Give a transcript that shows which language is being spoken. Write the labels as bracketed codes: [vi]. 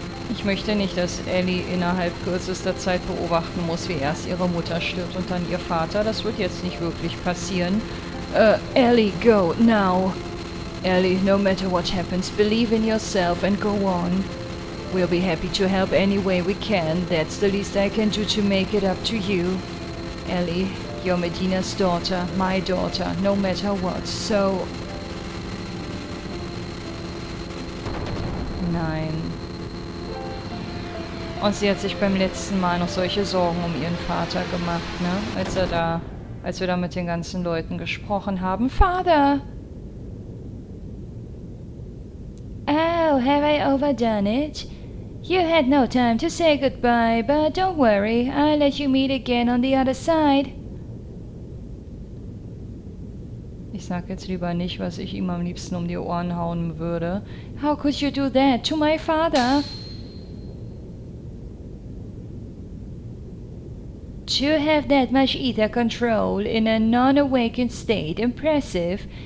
[de] Ich möchte nicht, dass Ellie innerhalb kürzester Zeit beobachten muss, wie erst ihre Mutter stirbt und dann ihr Vater. Das wird jetzt nicht wirklich passieren. [en] Ellie, go, now. Ellie, no matter what happens, believe in yourself and go on. We'll be happy to help any way we can. That's the least I can do to make it up to you. Ellie, you're Medina's daughter, my daughter, no matter what, so... [de] Nein. Und sie hat sich beim letzten Mal noch solche Sorgen um ihren Vater gemacht, ne? Als wir da mit den ganzen Leuten gesprochen haben. [en] Father! Oh, have I overdone it? You had no time to say goodbye, but don't worry, I'll let you meet again on the other side. [de] Ich sag jetzt lieber nicht, was ich ihm am liebsten um die Ohren hauen würde. [en] How could you do that to my father? To have that much ether control in a non-awakened state, impressive.